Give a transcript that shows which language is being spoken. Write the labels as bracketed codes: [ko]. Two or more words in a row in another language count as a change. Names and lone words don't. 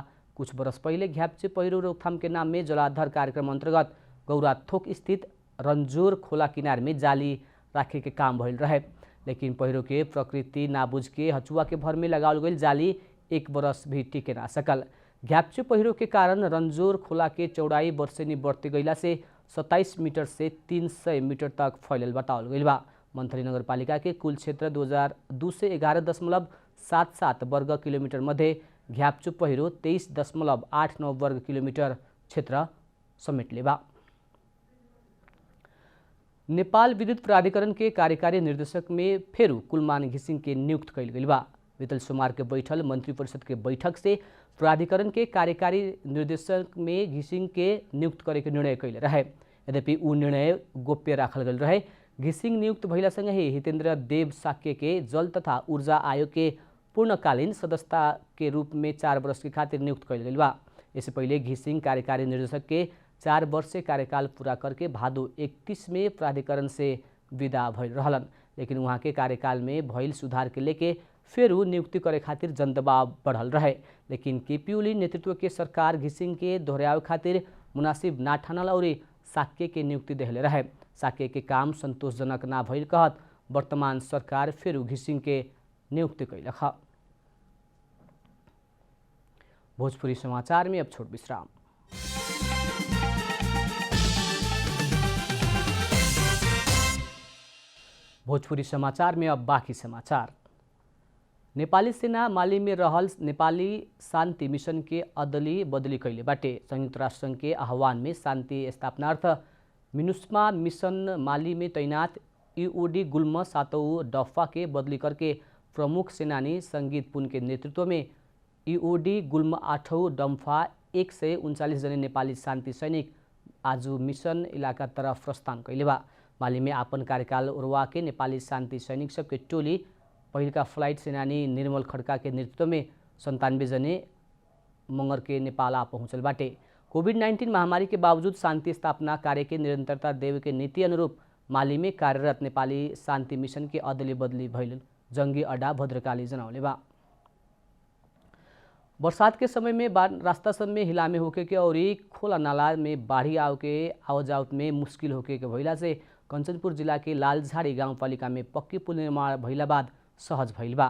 [bho] कुछ बरस पहले घ्याप्चे पहिरो रोकथाम के नाम में जलाधार कार्यक्रम अंतर्गत गौराथोक स्थित रंजोर खोला किनार में जाली राखे के काम भइल रहे, लेकिन पहिरो के प्रकृति ना बुझ के हचुआ के भर में लगावल गई जाली 1 बरस भी टिके ना सकल। घ्याप्चे पहिरो के कारण रंजोर खोला के चौड़ाई वर्षेनी बढ़ते गईला से 27 मीटर से 300 मीटर तक फैलल बताओल गई बा। मंथली नगरपालिका के कुल क्षेत्र 211.77 वर्ग किलोमीटर मध्ये घ्याप्चे पहिरो 23.89 वर्ग किलोमीटर क्षेत्र समेटले बा। नेपाल विद्युत प्राधिकरण के कार्यकारी निर्देशक में फेरू कुलमान घिसिंग के नियुक्त कैल गई बा। बीतल सोमवार के बैठल मंत्रिपरिषद के बैठक से प्राधिकरण के कार्यकारी निर्देशक में घिसिंग के नियुक्त करे के निर्णय कैले रहे। यद्यपि ऊ निर्णय गोप्य राखल गल रहे। घिसिंग नियुक्त भइला सँगै हितेन्द्र देव साक्य के जल तथा ऊर्जा आयोग के पूर्णकालीन सदस्यता के रूप में 4 वर्ष के खातिर नियुक्त कैल गई बा। इससे पहले घिसिंग कार्यकारी निर्देशक के 4 वर्षीय कार्यकाल पूरा करके भादो 31 में प्राधिकरण से विदा भइल रहलन। लेकिन वहाँ के कार्यकाल में भइल सुधार के लेके फेरू नियुक्ति करे खातिर जनदबाव बढ़ल रहे। लेकिन केपी ओली नेतृत्व के सरकार घिसिंग के दोहराव खातिर मुनासिब ना ठानल और साक्य के नियुक्ति देहले रहे। साक्य के काम संतोषजनक ना भइल कहत वर्तमान सरकार फेरू घिसिंग के नियुक्ति कैलक। भोजपुरी समाचार में अब छोट विश्राम। भोजपुरी समाचार में अब बाकी समाचार। नेपाली सेना माली में रहल नेपाली शांति मिशन के अदली बदली कैले बाटे। संयुक्त राष्ट्र संघ के आह्वान में शांति स्थापनार्थ मिनुस्मा मिशन माली में तैनात ईओडी गुल्म 7औं डफा के बदली करके प्रमुख सेनानी संगीत पुन के नेतृत्व में ईओडी गुल्म 8औं डम्फा 139 जने नेपाली शांति सैनिक आज मिशन इलाका तरफ प्रस्थान कैले बा। माली में आपन कार्यकाल उड़वा के नेपाली शांति सैनिक सबके टोली पहिलका फ्लाइट सेनानी निर्मल खड्का के नेतृत्व में 97 जने मंगर के नेपाल आ पहुँचल बाटे। कोभिड-19 महामारी के बावजूद शांति स्थापना कार्य के निरंतरता देवे के नीति अनुरूप माली में कार्यरत नेपाली शांति मिशन के अदली बदली भइल जंगी अड्डा भद्रकाली जनौले बा। बरसात के समय में रास्ता सब में हिलामे होके के और खोला नाला में बाढ़ी आव के आवजावत में मुश्किल होके के भइला से कंचनपुर जिला के लालझाड़ी गाउँपालिका में पक्की पुल निर्माण भइला बाद सहज भइल बा।